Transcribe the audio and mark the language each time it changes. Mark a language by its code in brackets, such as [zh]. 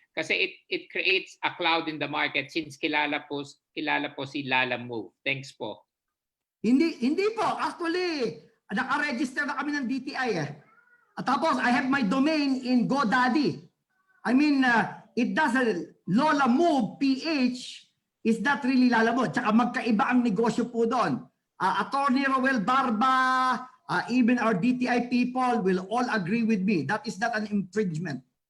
[en] Kasi it creates a cloud in the market since [tl] kilala po si [en] Lala Move. Thanks po. [tl] Hindi po. Actually, naka-register na kami ng DTI eh. At tapos, [en] I have my domain in GoDaddy. I mean, it doesn't, Lola Move PH is not really Lala Move. [tl] Tsaka magkaiba ang negosyo po doon. [en] Attorney Roel Barba, even our DTI people will all agree with me. That is not an infringement.